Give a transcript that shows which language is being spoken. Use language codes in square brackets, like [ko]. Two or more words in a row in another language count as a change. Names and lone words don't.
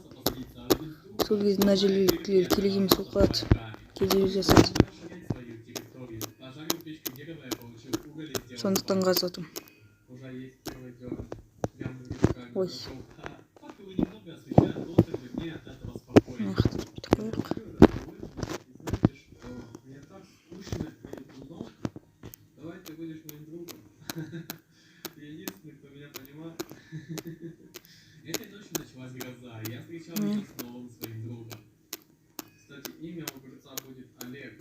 [kk] Сол кезде мына желеліктерге керек емес болып қалады. Кедергі жасайды. Сондықтан қаздым. Ой. Нақты бітіп қояқ. [ru] Ты будешь моим другом. Ты единственный, кто меня понимает. Этой ночью началась гроза, и я встречал ее с новым своим другом. Кстати, имя у огурца будет Олег.